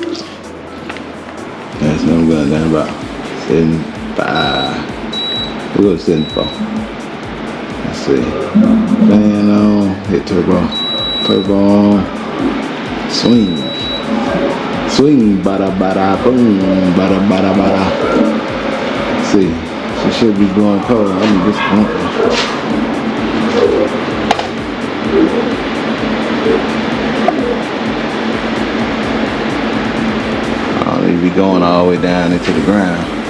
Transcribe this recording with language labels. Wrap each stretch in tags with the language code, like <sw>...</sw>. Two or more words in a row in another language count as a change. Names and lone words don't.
<en>That's what I'm going down about 75. We'll go to 74. Let's see. Fan on, hit turbo. Turbo on. Swing. Swing, bada bada boom, bada bada bada. See, she should be going cold. I'm disappointed. I don't need to be going all the way down into the ground.</en>